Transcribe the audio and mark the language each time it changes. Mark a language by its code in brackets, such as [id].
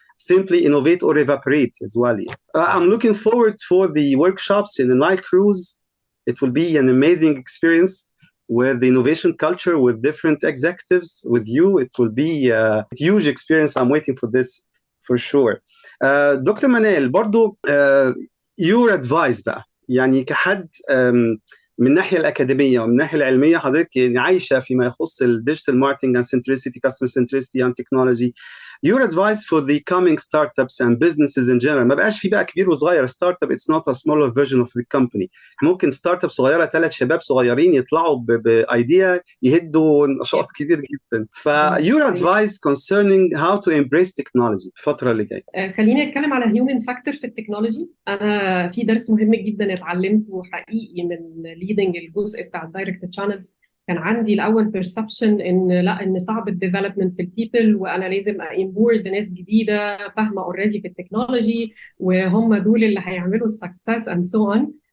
[en] Simply innovate or evaporate as well. I'm looking forward for the workshops in the night cruise. It will be an amazing experience with the innovation culture, with different executives, with you. It will be a huge experience. I'm waiting for this for sure. Dr. Manal, [ar] برضو [en] your advice [ar] بقى. يعني كحد من الناحيه الاكاديميه ومن الناحيه العلميه حضرتك يعني عايشه فيما يخص الديجيتال ماركتنج [en] and centricity, customer centricity and technology. Your advice for the coming startups and businesses in general. [ar] ما بقاش في بقى كبير وصغير. [en] startup it's not a smaller version of the company. [ar] ممكن ستارت اب صغيره 3 شباب صغيرين يطلعوا بايديا يهدوا نشاط كبير جدا. [en] ف your advice concerning how to embrace technology [ar] الفتره اللي جايه. خليني اتكلم على هيومن فاكتور في التكنولوجي. انا في درس مهم جدا اتعلمته حقيقي من ليدنج الجزء بتاع الدايركت تشانلز. كان عندي الاول بيرسبشن ان صعب الديفلوبمنت في البيبل، وانا لازم امبورد ناس جديده فاهمه اوريدي في التكنولوجي وهم دول اللي هيعملوا السكسس اند سو اون.